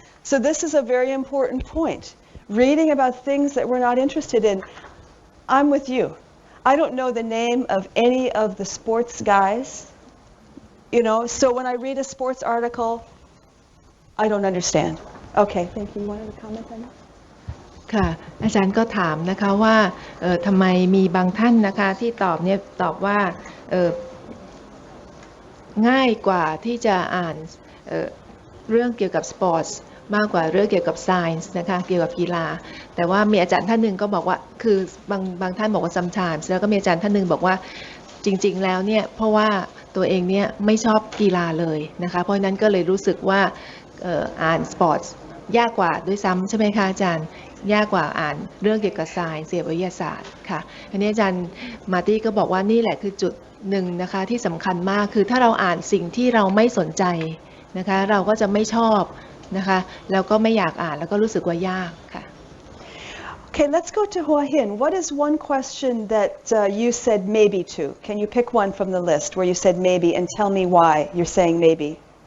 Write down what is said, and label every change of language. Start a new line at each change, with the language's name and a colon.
English: So this is a very important point. Reading about things that we're not interested in. I'm with you. I don't know the name of any of the sports guys, you know, so when I read a sports article, I don't understand. Okay, thank you. You wanted to comment on that?
Thai: ค่ะอาจารย์ก็ถามนะคะว่าทำไมมีบางท่านนะคะที่ตอบเนี่ยตอบว่าง่ายกว่าที่จะอ่านเรื่องเกี่ยวกับสปอร์ตมากกว่าเรื่องเกี่ยวกับไซน์นะคะเกี่ยวกับกีฬาแต่ว่ามีอาจารย์ท่านหนึ่งก็บอกว่าคือบางท่านบอกว่า sometimes แล้วก็มีอาจารย์ท่านหนึ่งบอกว่าจริงๆแล้วเนี่ยเพราะว่าตัวเองเนี่ยไม่ชอบกีฬาเลยนะคะเพราะฉะนั้นก็เลยรู้สึกว่า อ่านสปอร์ตยากกว่าด้วยซ้ำใช่ไหมคะอาจารย์ยากกว่าอ่านเรื่องเกี่ยวกับไซน์วิทยาศาสตร์ค่ะอันนี้อาจารย์มาร์ตี้ก็บอกว่านี่แหละคือจุดหนึ่งนะคะที่สำคัญมากคือถ้าเราอ่านสิ่งที่เราไม่สนใจนะคะเราก็จะไม่ชอบนะคะแล้วก็ไม่อยากอ่านแล้วก็รู้สึกว่ายากค่ะ
English: Okay, let's go to Hua Hin. What is one question that you said maybe to? Can you pick one from the list where you said maybe and tell me why you're saying maybe?